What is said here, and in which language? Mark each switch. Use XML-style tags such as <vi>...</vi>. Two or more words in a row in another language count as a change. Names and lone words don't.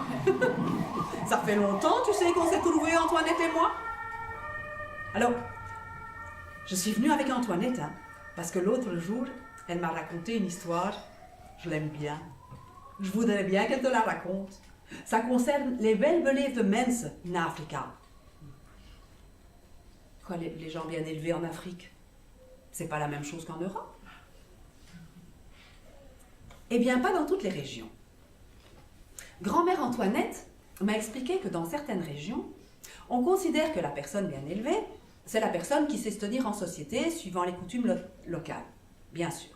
<fr>Ça fait longtemps, tu sais, qu'on s'est trouvés, Antoinette et moi. Alors, je suis venue avec Antoinette, parce que l'autre jour, elle m'a raconté une histoire. Je l'aime bien. Je voudrais bien qu'elle te la raconte. Ça concerne les</fr> <nl>welbeleefde mensen in Afrika.</nl> <fr>Quoi, les gens bien élevés en Afrique? C'est pas la même chose qu'en Europe? Eh bien, pas dans toutes les régions. Grand-mère Antoinette m'a expliqué que dans certaines régions, on considère que la personne bien élevée, c'est la personne qui sait se tenir en société suivant les coutumes locales, bien sûr.</fr>